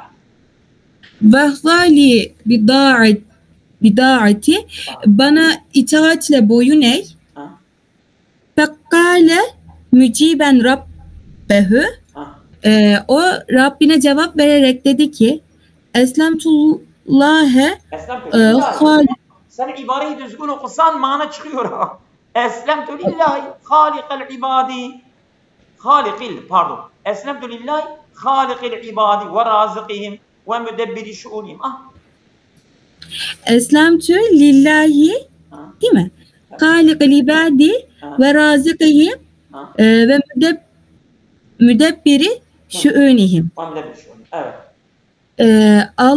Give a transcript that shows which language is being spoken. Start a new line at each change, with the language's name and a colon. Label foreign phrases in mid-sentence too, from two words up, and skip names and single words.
Arabic: واخضع لي بطاعتي
Turkish: bana itaatle boyun eğ.
Arabic: فقال مجيبا ربه.
Turkish: O Rabbine cevap vererek dedi ki Eslemtullâhe sen ibareyi düzgün okusan mana çıkıyor.
Arabic: أسلمت لله خالق العباد أسلمت لله خالق العباد ورازقهم ومدبر شؤونهم. أسلمت لله
Turkish: değil mi?
Arabic: خالق العباد ورازقهم ومدبر شؤونهم.
Turkish: Evet.